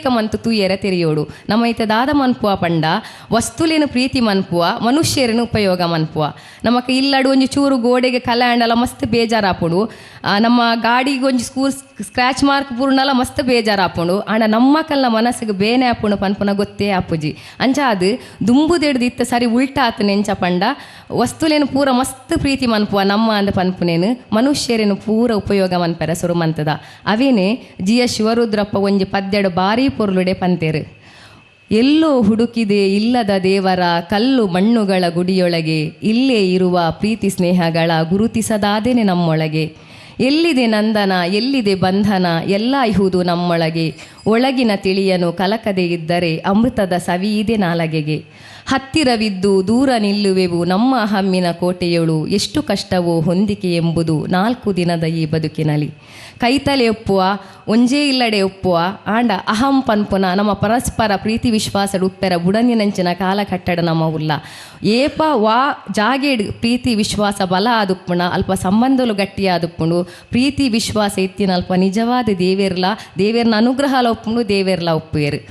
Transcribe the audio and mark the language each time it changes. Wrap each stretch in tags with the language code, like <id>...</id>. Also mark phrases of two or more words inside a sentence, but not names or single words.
<tcy>ಮಂತು ತೂಯೆರ ತೆರೆಯೋಡು ನಮ್ಮ ಐತೆ ದಾದ ಮನ್ಪುವ ಪಂಡ ವಸ್ತುಲೇನು ಪ್ರೀತಿ ಮನ್ಪುವ ಮನುಷ್ಯರನ್ನು ಉಪಯೋಗ ಮನ್ಪುವ ನಮಕ್ ಇಲ್ಲಡು ಒಂಜಿ ಚೂರು ಗೋಡೆಗೆ ಕಲ್ಯಾಂಡಲ ಮಸ್ತ್ ಬೇಜಾರಾಪುಂಡು ನಮ್ಮ ಗಾಡಿಗೆ ಒಂಜಿ</tcy> <en>scratch mark</en> <tcy>ಪೂರ್ಣಲ ಮಸ್ತ್ ಬೇಜಾರಾಪುಂಡು ಆಂಡ ನಮ್ಮ ಕಲ್ಲ ಮನಸ್ಸಿಗೆ ಬೇನೆ ಆಪುಂಡು ಪನ್ಪುನ ಗೊತ್ತೇ ಆಪುಜಿ ಅಂಚ ಅದು ದುಂಬುದೆಡ್ದು ಇತ್ತ ಸರಿ ಉಲ್ಟಾತು ನೆಂಚ ಪಂಡ ವಸ್ತುಲೇನು ಪೂರ ಮಸ್ತ್ ಪ್ರೀತಿ ಮನ್ಪುವ ನಮ್ಮ ಅಂದ ಪನ್ಪುನೇನು ಮನುಷ್ಯರೇನು ಪೂರ ಉಪಯೋಗ ಮನ್ಪೆರ ಸುರು ಮಂತದ ಅವೇನೆ ಜಿ.ಎಸ್. ಶಿವರುದ್ರಪ್ಪ ಒಂಜಿ ಪದ್ಯಡು ಬಾರಿ ಪೊರ್ಲುಡೆ ಪಂತೇರು</tcy> <kn>ಎಲ್ಲೋ ಹುಡುಕಿದೆ ಇಲ್ಲದ ದೇವರ ಕಲ್ಲು ಮಣ್ಣುಗಳ ಗುಡಿಯೊಳಗೆ ಇಲ್ಲೇ ಇರುವ ಪ್ರೀತಿ ಸ್ನೇಹಗಳ ಗುರುತಿಸದಾದೇನೆ ನಮ್ಮೊಳಗೆ ಎಲ್ಲಿದೆ ನಂದನ ಎಲ್ಲಿದೆ ಬಂಧನ ಎಲ್ಲ ಇಹುದು ನಮ್ಮೊಳಗೆ ಒಳಗಿನ ತಿಳಿಯನು ಕಲಕದೆ ಇದ್ದರೆ ಅಮೃತದ ಸವಿಯಿದೆ ನಾಲಗೆಗೆ ಹತ್ತಿರವಿದ್ದು ದೂರ ನಿಲ್ಲುವೆವು ನಮ್ಮ ಹಮ್ಮಿನ ಕೋಟೆಯೊಳು ಎಷ್ಟು ಕಷ್ಟವೋ ಹೊಂದಿಕೆ ಎಂಬುದು 4 ದಿನದ ಈ ಬದುಕಿನಲ್ಲಿ</kn> <tcy>ಕೈತಲೆ ಒಪ್ಪುವ ಒಂಜೇ ಇಲ್ಲಡೆ ಒಪ್ಪುವ ಆಂಡ ಅಹಂ ಪನ್ಪುನ ನಮ್ಮ ಪರಸ್ಪರ ಪ್ರೀತಿ ವಿಶ್ವಾಸ ಉಪ್ಪೆರ ಬುಡನಿನಂಚಿನ ಕಾಲಕಟ್ಟಡ ನಮ್ಮ ಉಲ್ಲ ಏಪ ವಾ ಜಾಗೇಡ್ ಪ್ರೀತಿ ವಿಶ್ವಾಸ ಬಲ ಆದುಪ್ಪುಣ ಅಲ್ಪ ಸಂಬಂಧಲು ಗಟ್ಟಿಯಾದುಪ್ಪುಂಡು ಪ್ರೀತಿ ವಿಶ್ವಾಸ ಇತ್ತಿನ ಅಲ್ಪ ನಿಜವಾದ ದೇವೇರ್ನ ಅನುಗ್ರಹ ಒಪ್ಪುಂಡು ದೇವೇರ್ಲ ಒಪ್ಪುವೆರು</tcy>